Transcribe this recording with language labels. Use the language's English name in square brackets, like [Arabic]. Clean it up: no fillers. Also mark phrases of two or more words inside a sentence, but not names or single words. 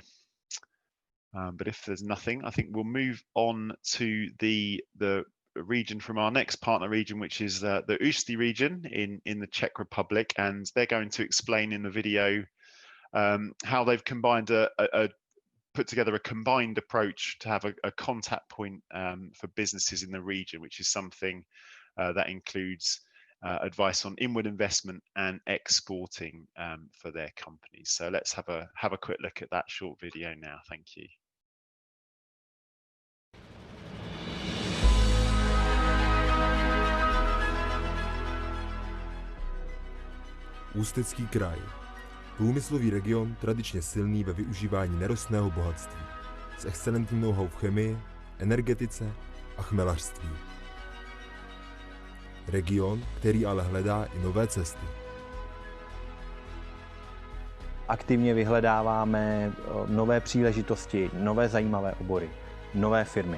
[English] But if there's nothing, I think we'll move on to the region from our next partner region, which is the Ústí region in the Czech Republic, and they're going to explain in the video how they've combined put together a combined approach to have a contact point for businesses in the region, which is something that includes advice on inward investment and exporting for their companies. So let's have a quick look at that short video now. Thank you. [Czech] Ústecký kraj. Průmyslový region tradičně silný ve využívání nerostného bohatství, s excelentním know-how v chemii, energetice a chmelařství. Region, který ale hledá i nové cesty. Aktivně vyhledáváme nové příležitosti, nové zajímavé obory, nové firmy.